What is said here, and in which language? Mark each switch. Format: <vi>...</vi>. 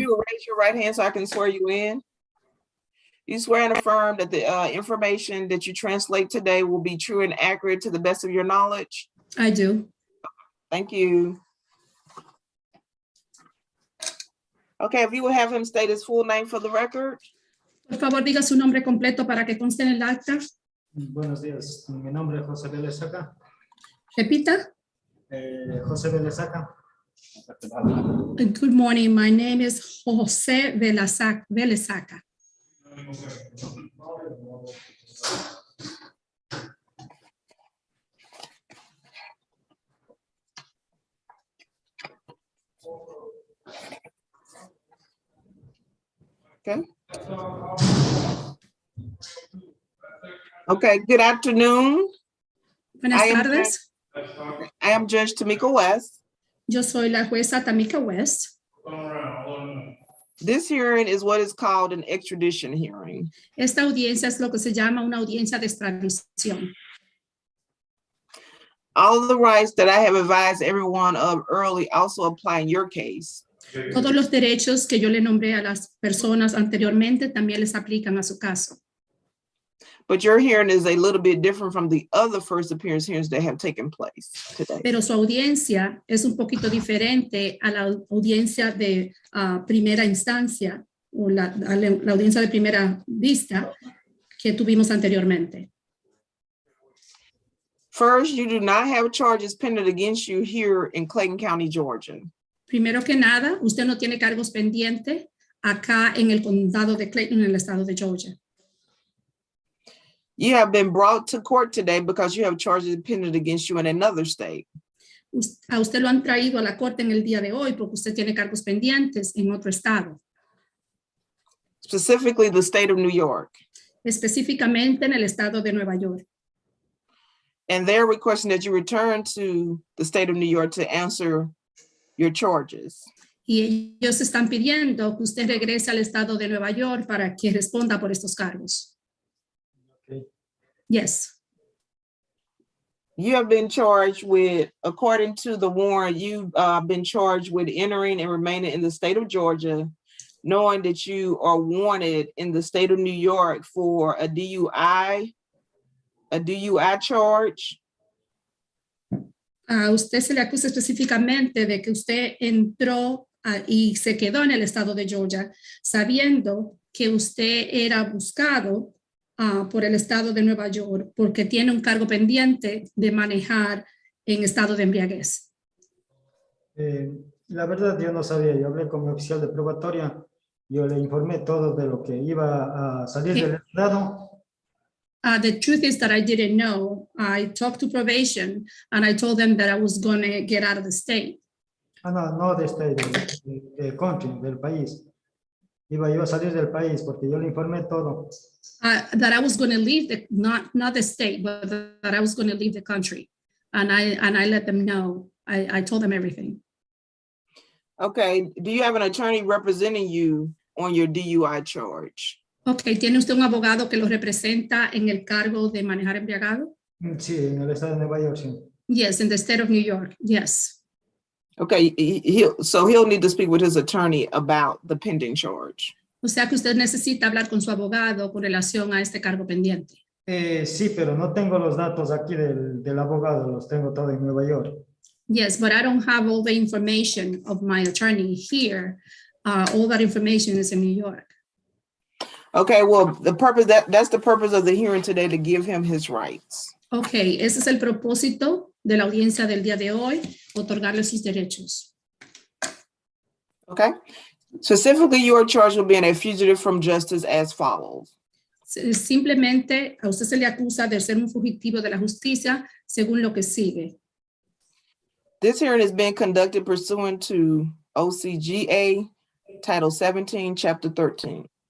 <en>you will raise your right hand so I can swear you in. You swear and affirm that the information that you translate today will be true and accurate to the best of your knowledge? I do. Thank you. Okay, if you will have him state his full name for the record.</en> <es>Por favor, diga su nombre completo para que conste en el acta. Buenos días, mi nombre es José Vélez Saca. Repita. José Vélez Saca.</es> <en>Good morning, my name is José Velesaca. Okay. Okay, good afternoon.</en> <es>Buenas tardes.</es> <en>I am Judge Tamika West.</en> <es>Yo soy la jueza Tamika West.</es> <en>This hearing is what is called an extradition hearing.</en> <es>Esta audiencia es lo que se llama una audiencia de extradición.</es> <en>All of the rights that I have advised everyone of early also apply in your case.</en> <es>Todos los derechos que yo le nombré a las personas anteriormente también les aplican a su caso.</es> <en>But your hearing is a little bit different from the other first appearance hearings that have taken place today.</en> <es>Pero su audiencia es un poquito diferente a la audiencia de primera instancia o la audiencia de primera vista que tuvimos anteriormente.</es> <en>First, you do not have charges pending against you here in Clayton County, Georgia.</en> <es>Primero que nada, usted no tiene cargos pendientes acá en el condado de Clayton, en el estado de Georgia.</es> <en>You have been brought to court today because you have charges pending against you in another state.</en> <es>A usted lo han traído a la corte en el día de hoy porque usted tiene cargos pendientes en otro estado.</es> <en>Specifically the state of New York.</en> <es>Específicamente en el estado de Nueva York.</es> <en>And they're requesting that you return to the state of New York to answer your charges.</en> <es>Y ellos están pidiendo que usted regrese al estado de Nueva York para que responda por estos cargos.</es> <en>Okay. Yes. You have been charged with, according to the warrant, you've been charged with entering and remaining in the state of Georgia, knowing that you are wanted in the state of New York for a DUI charge.</en> <es>A usted se le acusa específicamente de que usted entró y se quedó en el estado de Georgia, sabiendo que usted era buscado por el estado de Nueva York porque tiene un cargo pendiente de manejar en estado de embriaguez. La verdad yo no sabía, yo hablé con mi oficial de probatoria, yo le informé todo de lo que iba a salir del estado.</es> <en>The truth is that I didn't know. I talked to probation and I told them that I was going to get out of the state.</en> <es>No de state, del country, del país. Iba yo a salir del país porque yo le informé todo.</es> <en>That I was going to leave not the state, but that I was going to leave the country. And I let them know. I told them everything. Okay, do you have an attorney representing you on your DUI charge?</en> <es>Okay, ¿tiene usted un abogado que lo representa en el cargo de manejar embriagado? Sí, en el estado de Nueva York, sí.</es> <en>Yes, in the state of New York, yes. Okay, he'll need to speak with his attorney about the pending charge.</en> <es>O sea que usted necesita hablar con su abogado con relación a este cargo pendiente. Sí, pero no tengo los datos aquí del abogado, los tengo todo en Nueva York.</es> <en>Yes, but I don't have all the information of my attorney here. All that information is in New York. Okay, well, that's the purpose of the hearing today, to give him his rights.</en> <es>Okay, ese es el propósito de la audiencia del día de hoy, otorgarle sus derechos.</es> <en>Okay, specifically, you are charged with being a fugitive from justice as follows.</en> <es>Simplemente a usted se le acusa de ser un fugitivo de la justicia según lo que sigue.</es> <en>This hearing is being conducted pursuant to OCGA Title 17, Chapter 13.</en>